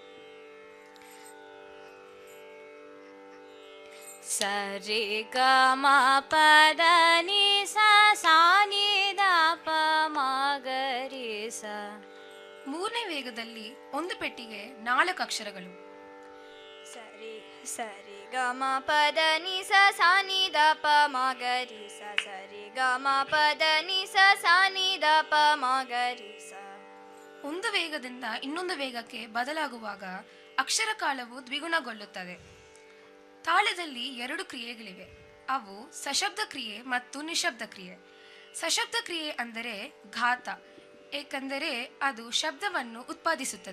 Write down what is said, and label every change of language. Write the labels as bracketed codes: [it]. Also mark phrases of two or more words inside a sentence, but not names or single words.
[kn] ಸರಿ ಗ ಮ ಪದ ನಿ ಸ ಸಾ ನಿ ದ ಪ ಮ ಗ ರಿ ಸ. ಮೂರನೇ ವೇಗದಲ್ಲಿ 1 ಪೆಟ್ಟಿಗೆ 4 ಅಕ್ಷರಗಳು. ಸರಿ ಸರಿ ಗ ಮ ಪದ ನಿ ಸ ಸಾ ನಿ ದ ಪ ಮ ಗ ರಿ ಸ. ಸರಿ ಗ ಮ ಪದ ನಿ ಸ ಸಾ ನಿ ದ ಪ ಮ ಗ ರಿ ಸ. ಒಂದು ವೇಗದಿಂದ ಇನ್ನೊಂದು ವೇಗಕ್ಕೆ ಬದಲಾಗುವಾಗ ಅಕ್ಷರ ಕಾಲವು ದ್ವಿಗುಣಗೊಳ್ಳುತ್ತದೆ. ತಾಳದಲ್ಲಿ 2 ಕ್ರಿಯೆಗಳಿವೆ. ಅವು ಸಶಬ್ದ ಕ್ರಿಯೆ ಮತ್ತು ನಿಶಬ್ದ ಕ್ರಿಯೆ. ಸಶಬ್ದ ಕ್ರಿಯೆ ಅಂದರೆ ಘಾತ, ಏಕೆಂದರೆ ಅದು ಶಬ್ದವನ್ನು ಉತ್ಪಾದಿಸುತ್ತದೆ.